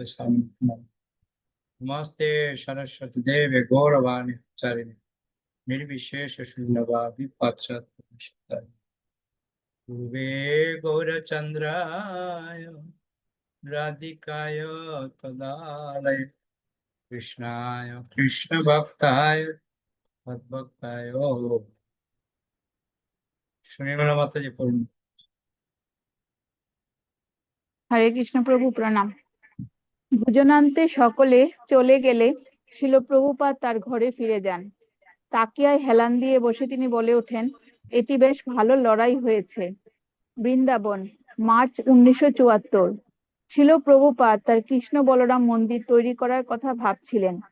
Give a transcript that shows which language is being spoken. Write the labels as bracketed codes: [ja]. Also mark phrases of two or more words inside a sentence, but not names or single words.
[sa] स्वामिनिति नामिने नमस्ते सरस्वती देवे गौरवाणी चारिणे निर्विशेष शून्यवादी पाश्चात्य पूर्वे गौरचन्द्राय राधिकाय तदालय कृष्णाय कृष्णभक्ताय तद्भक्ताय सुनिर्मला माताजी पढ़ুন। [bn] হরে কৃষ্ণ প্রভু প্রণাম। ভোজনান্তে সকলে চলে গেলে শিল প্রভুপাদ তার ঘরে ফিরে যান। তাকিয়ায় হেলান দিয়ে বসে তিনি বলে ওঠেন, এটি বেশ ভালো লড়াই হয়েছে। বৃন্দাবন, মার্চ 1974। শিল প্রভুপাদ তার কৃষ্ণ বলরাম মন্দির তৈরি করার কথা ভাবছিলেন।